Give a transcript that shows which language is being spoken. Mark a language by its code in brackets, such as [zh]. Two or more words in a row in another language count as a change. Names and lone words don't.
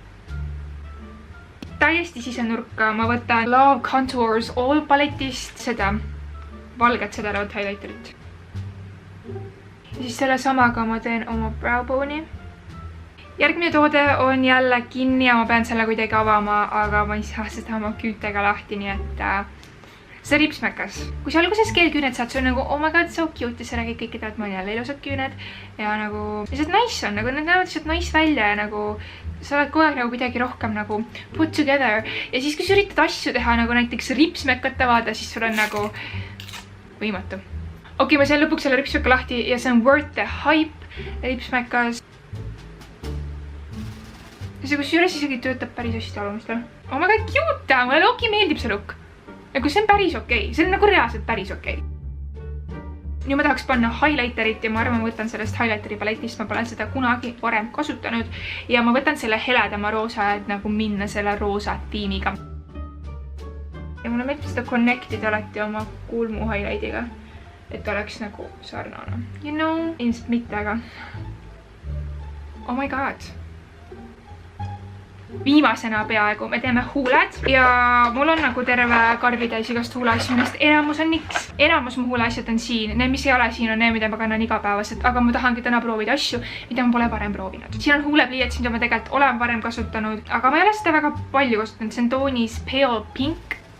[et] Täiesti sisenurka ma võtan Love Contours All paletist seda valget sädelevat highlighterit. Ja siis selle samaga ma teen oma [en] brow bone'i. [et] Järgmine toode on jälle kinni ja ma pean selle kuidagi avama, aga ma ei saa seda oma küütega lahti, nii et see ripsmekas. Kui sa alguses keelküüned saad, see on nagu [en] oh my god, so cute [et] ja sa räägid kõike tead, ma on jälle ilusad küüned ja nagu lihtsalt nice on, nagu need näevad lihtsalt nice välja ja nagu sa oled kogu aeg nagu midagi rohkem nagu [en] put together [et] ja siis kui sa üritad asju teha nagu näiteks ripsmekat avada, siis sul on nagu võimatu. Okei, ma sain lõpuks selle ripsmeka lahti ja see on Worth the Hype ripsmekas. Ja see kusjuures isegi töötab päris hästi alumistel. [en] Oh my god, cute! [et] Mulle loki meeldib see look. Nagu see on päris okei. See on nagu reaalselt päris okei. Nüüd ma tahaks panna highlighterit ja ma arvan, ma võtan sellest highlighteri paletist. Ma pole seda kunagi varem kasutanud. Ja ma võtan selle heledama roosa, et nagu minna selle roosa tiimiga. Ja mulle meeldib seda connectida alati oma kulmu highlightiga. Et oleks nagu sarnane. [en] You know, [et] ilmselt mitte, aga [en] oh my god. [et] Viimasena peaaegu me teeme huuled ja mul on nagu terve karbitäis igast huuleasju, millest enamus on NYX. Enamus mu huuleasjad on siin, need mis ei ole siin on need, mida ma kannan igapäevaselt, aga ma tahangi täna proovida asju, mida ma pole varem proovinud. Siin on huulepliiats, mida ma tegelikult olen varem kasutanud, aga ma ei ole seda väga palju kasutanud, see on toonis Pale Pink.